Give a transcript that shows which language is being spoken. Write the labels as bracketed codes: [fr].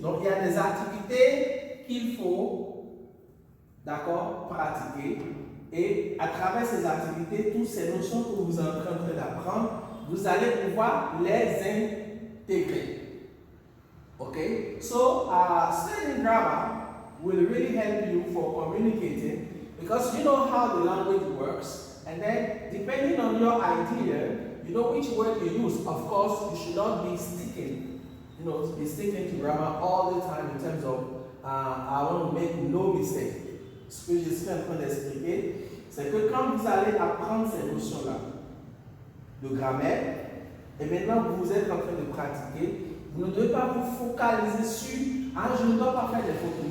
[fr] Donc, il y a des activités qu'il faut, d'accord, pratiquer. Et à travers ces activités, toutes ces notions que vous êtes en train d'apprendre, vous allez pouvoir les intégrer. [en] Okay? So, studying grammar will really help you for communicating because you know how the language works, and then depending on your idea, you know which word you use. Of course, you should not be sticking to grammar all the time in terms of I want to make no mistake. [fr] Ce que je suis en train d'expliquer, c'est que quand vous allez apprendre ces notions-là de grammaire, et maintenant vous êtes en train de pratiquer, vous ne devez pas vous focaliser sur « Ah, je ne dois pas faire des fautes ».